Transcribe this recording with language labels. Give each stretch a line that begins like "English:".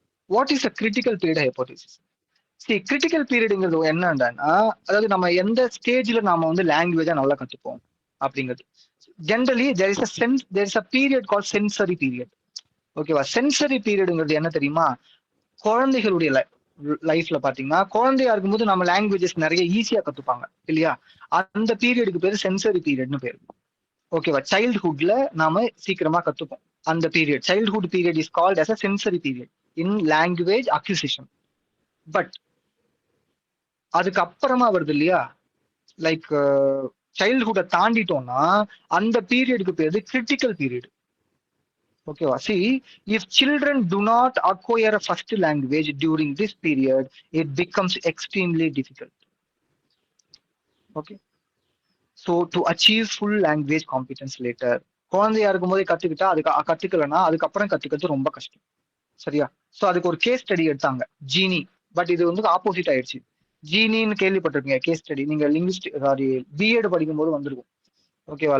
English: What is a critical period hypothesis?
Tamil: See, critical periodங்கிறது என்னன்னா, அதாவது நம்ம எந்த ஸ்டேஜ்ல நாம வந்து லாங்குவேஜா நல்லா கத்துப்போம் அப்படிங்கிறது.
English: Generally there is a period called sensory period.
Tamil: ஓகேவா, சென்சரி பீரியடுங்கிறது என்ன தெரியுமா, குழந்தைகளுடைய லைஃப்ல பாத்தீங்கன்னா குழந்தையா இருக்கும்போது நம்ம லாங்குவேஜஸ் நிறைய ஈஸியா கத்துப்பாங்க இல்லையா, அந்த பீரியடுக்கு பேரு சென்சரி பீரியட்னு பேரு.
English: ஓகேவா,
Tamil: சைல்ட்ஹுட்ல நாம சீக்கிரமா கத்துப்போம்,
English: அந்த period childhood period is called as a sensory period in language acquisition.
Tamil: But அதுக்கு அப்புறமா வருது இல்லையா, லைக் சைல்ட்ஹுட்டை தாண்டிட்டோம்னா அந்த பீரியடுக்கு பேரு கிரிட்டிக்கல் பீரியட்.
English: ஓகேவா, see if children do not acquire a first language during this period, it becomes extremely difficult. Okay, so to achieve full language competence later.
Tamil: குழந்தையா இருக்கும் போதே கத்துக்கிட்டா அதுக்கு கத்துக்கலன்னா அதுக்கப்புறம் கத்துக்கிறது ரொம்ப கஷ்டம். சரியா? ஸோ அதுக்கு ஒரு கேஸ் ஸ்டடி எடுத்தாங்க, ஜீனி. பட் இது வந்து ஆப்போசிட் ஆயிடுச்சு. ஜீனின்னு கேள்விப்பட்டிருக்கீங்க கேஸ் ஸ்டடி, நீங்க லிங்குவிஸ்டிக் சாரி பிஎட் படிக்கும்போது வந்திருக்கும். ஓகேவா?